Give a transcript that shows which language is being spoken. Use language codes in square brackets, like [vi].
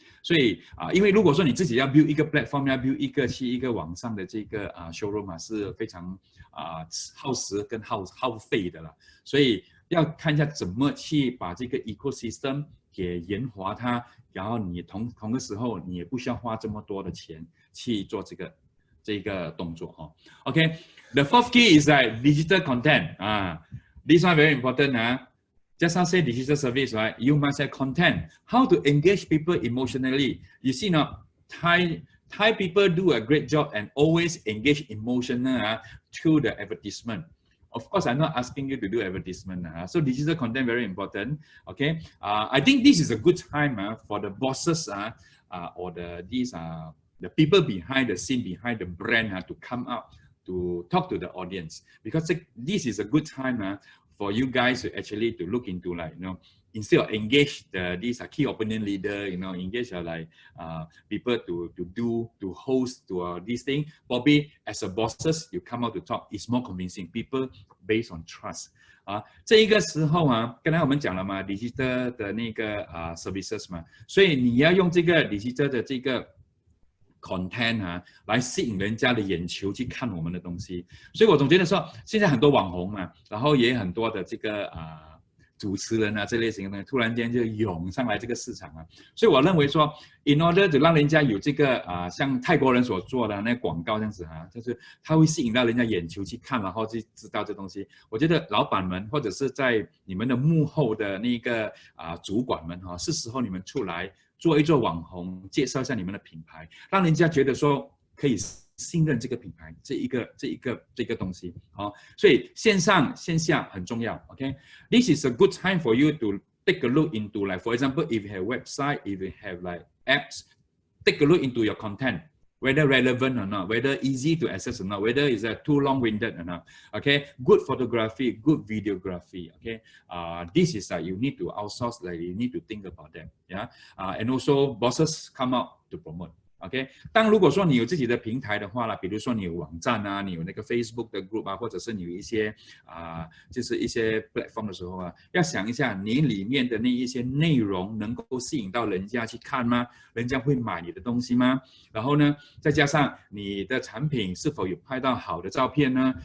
[zh] 所以因为如果说你自己要 build 一个 platform， 要 build 一个网上的这个showroom是非常耗时跟耗费的了，所以要看一下怎么去把这个 ecosystem 给研华它，然后你同个时候你也不需要花这么多的钱去做这个动作 [en] OK， the fourth key is like digital content this one very important Just now say digital service, right? You must have content. How to engage people emotionally? You see now, Thai people do a great job and always engage emotional through the advertisement. Of course, I'm not asking you to do advertisement. So digital content very important. Okay, I think this is a good time for the bosses or the people behind the scene, behind the brand to come out to talk to the audience, because this is a good time for you guys to actually to look into, like, instead of engage these key opinion leader, engage people to host to this thing. Probably as a bosses, you come out to talk, it's more convincing people based on trust. [zh] 这一个时候刚才我们讲了嘛 ，digital 的那个services 嘛，所以你要用这个 digital 的这个content 来吸引人家的眼球去看我们的东西，所以我总觉得说，现在很多网红嘛，然后也很多的这个主持人这类型的东西，突然间就涌上来这个市场所以我认为说 ， [en] in order to [zh] 让人家有这个像泰国人所做的那广告这样子就是他会吸引到人家眼球去看，然后去知道这东西。我觉得老板们或者是在你们的幕后的那个主管们是时候你们出来做一做网红，介绍一下你们的品牌，让人家觉得说可以信任这个品牌，这一个东西所以线上线下很重要。 [en] OK， this is a good time for you to take a look into, like, for example, if you have website, if you have like apps, take a look into your content, whether relevant or not, whether easy to access or not, whether it's too long-winded or not. Okay, good photography, good videography. Okay, this is you need to outsource, like you need to think about them. Yeah, and also bosses come out to promote. [zh] OK， 当如果说你有自己的平台的话比如说你有网站你有那个 Facebook 的 group或者是你有一些就是一些 platform 的时候要想一下你里面的那一些内容能够吸引到人家去看吗？人家会买你的东西吗？然后呢，再加上你的产品是否有拍到好的照片呢？